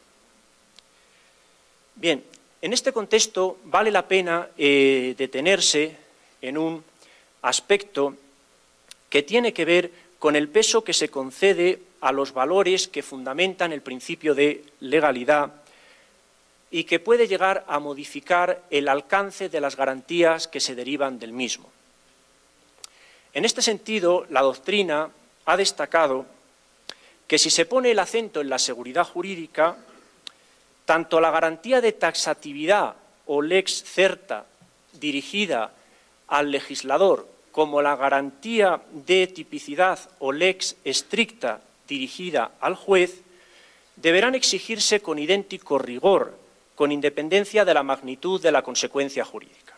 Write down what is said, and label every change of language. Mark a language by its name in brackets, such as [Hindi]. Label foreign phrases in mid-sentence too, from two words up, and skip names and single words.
[Spanish] Bien, en este contexto vale la pena detenerse en un aspecto que tiene que ver con el peso que se concede a los valores que fundamentan el principio de legalidad y que puede llegar a modificar el alcance de las garantías que se derivan del mismo. En este sentido, la doctrina ha destacado que si se pone el acento en la seguridad jurídica, tanto la garantía de taxatividad o [Latin] lex certa [Spanish] dirigida al legislador como la garantía de tipicidad o [Latin] lex stricta [Spanish] dirigida al juez deberán exigirse con idéntico rigor, con independencia de la magnitud de la consecuencia jurídica.